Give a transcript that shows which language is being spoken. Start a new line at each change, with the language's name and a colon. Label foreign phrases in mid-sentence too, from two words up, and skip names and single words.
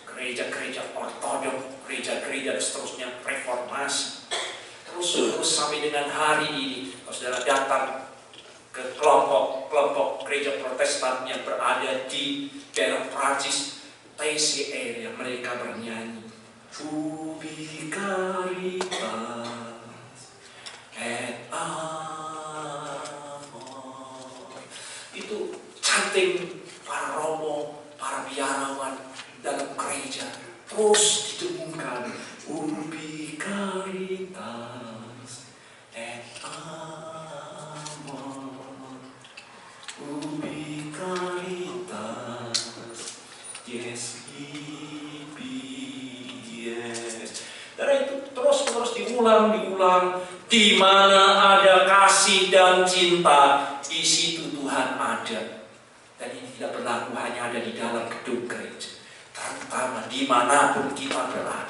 Indonesian: gereja-gereja ortodok, gereja-gereja dan seterusnya reformasi. Terus sampai dengan hari ini, kalau saudara datang ke kelompok gereja Protestan yang berada di daerah Prancis, TCR, yang mereka bernyanyi,
Latin: Ubi caritas et amor.
Indonesian: Itu canting para romo, para biarawan dalam gereja terus didengungkan,
Latin: Ubi caritas et amor, ubi caritas, yes ibi, yes.
Indonesian: Dan itu terus diulang. Di mana ada kasih dan cinta, di situ Tuhan ada. Dan ini tidak berlaku hanya ada di dalam gedung gereja, terutama dimanapun kita berada.